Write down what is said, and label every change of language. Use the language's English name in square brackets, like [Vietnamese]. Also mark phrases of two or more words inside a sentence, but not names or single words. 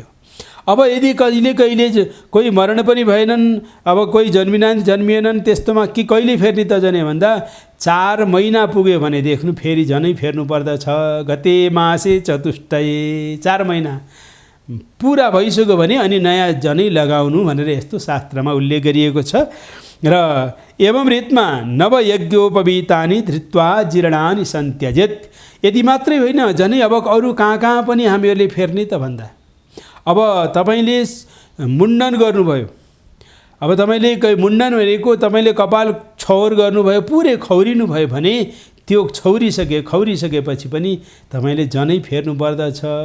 [Nepali] अब यदि कहिले कोही मरण पनि भएनन्, अब कोही जन्मिएनन्, त्यस्तोमा कि कहिले फेर्ने त जनै भन्दा 4 महिना पुग्यो भनेदेखि फेरि जनै फेर्नु पर्दछ। [Sanskrit] गते मासे चतुष्टये [Nepali] 4 महिना पुरा भइसक्यो भने अनि नयाँ जनै लगाउनु भनेर यस्तो शास्त्रमा उल्लेख गरिएको छ। र एवं रीतमा [Sanskrit] नवयज्ञोपवीतानि धृत्वा जीर्णानि सन्त्यजेत्। [Nepali] यति मात्रै होइन, जनै अब अरू कहाँ पनि हामीहरूले फेर्ने त भन्दा अब तपाईँले मुण्डन गर्नुभयो, अब तपाईँले मुण्डन भनेको तपाईँले कपाल छौर गर्नुभयो, पुरै खौरिनु भयो भने त्यो खौरिसकेपछि पनि तपाईँले जनै फेर्नु पर्दछ।